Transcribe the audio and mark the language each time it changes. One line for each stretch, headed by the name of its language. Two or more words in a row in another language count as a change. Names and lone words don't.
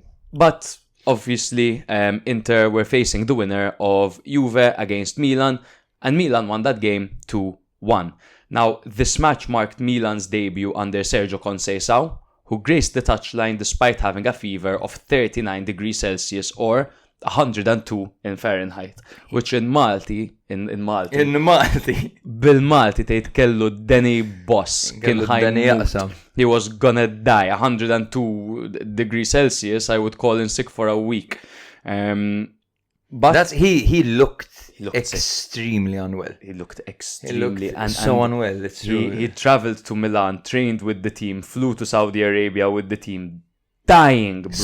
English: But obviously, Inter were facing the winner of Juve against Milan, and Milan won that game 2-1. Now, this match marked Milan's debut under Sergio Conceição, who graced the touchline despite having a fever of 39 degrees Celsius or 102 in Fahrenheit, which in Malti
Maltese: bil-Malti tgħid kellu d-deni boss, kien ħajmut.
English: He was gonna die. 102 degrees Celsius, I would call in sick for a week. But he looked extremely unwell. He looked extremely so unwell. It's true. He traveled to Milan, trained with the team, flew to Saudi Arabia with the team, dying, bro.